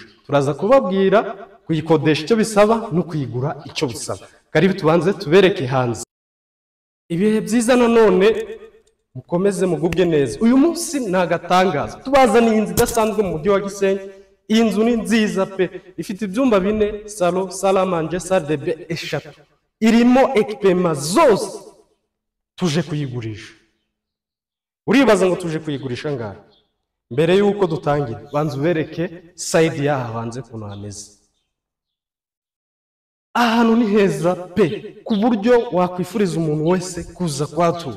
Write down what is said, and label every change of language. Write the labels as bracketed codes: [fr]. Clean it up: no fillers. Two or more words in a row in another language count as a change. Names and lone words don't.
[rw] Turaza kubabwira kuyikodesha icyo bisaba no kuyigura icyo bisaba. Karibu tubanze tubereke hanze. Ibihe byiza nanone mukomeze mugubwe neza. Uyu munsi nagatangaza tubazaniye inzu idasanzwe mu mujyi wa Gisenyi. Iyi nzu ni nziza pe, ifite ibyumba 4, [fr] salon, salle à manger, salle de bain [rw] eshatu. Irimo equipement zose tuje kuyigurisha. Uribaza ngo tuje kuyigurisha ngaho? Mbere yuko dutangira banza ubereke side yaha hanze kuno hameze. Ahantu ni heza pe, ku buryo wakwifuriza umuntu wese kuza kwatura.